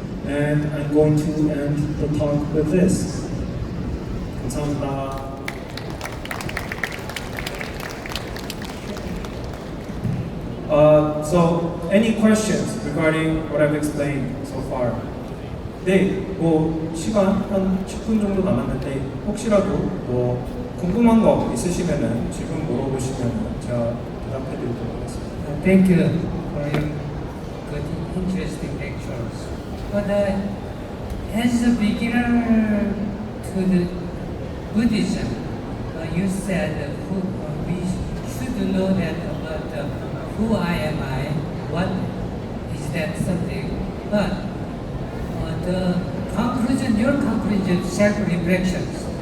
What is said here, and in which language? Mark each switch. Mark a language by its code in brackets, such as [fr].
[en] And I'm going to end the talk with this. [ko] 감사합니다. [en] So any questions regarding what I've explained so far? [ko] 네, 뭐 시간 한 10분 정도 남았는데 혹시라도 뭐 궁금한 거 있으시면은 지금 물어보시면 제가 대답해드리도록 하겠습니다. [en] Thank you for your good, interesting lectures. But as a beginner to the Buddhism, you said we should know that about who I am I, what is that something, but the conclusion, your conclusion, self-reflections.